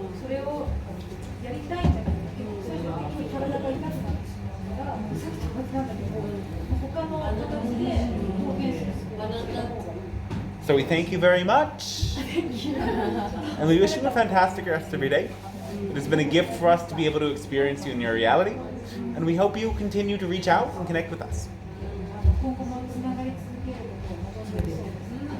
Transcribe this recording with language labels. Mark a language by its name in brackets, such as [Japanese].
[Japanese] それをやりたいんだけど、最終的に体が痛くなってしまうから、さっきと同じなんだけど、他の形で表現する方がいい。 [English] So we thank you very much. And we wish you a fantastic rest of your day. It has been a gift for us to be able to experience you in your reality. And we hope you continue to reach out and connect with us. [Japanese] 今後もつながり続けることを望んでいるそうです。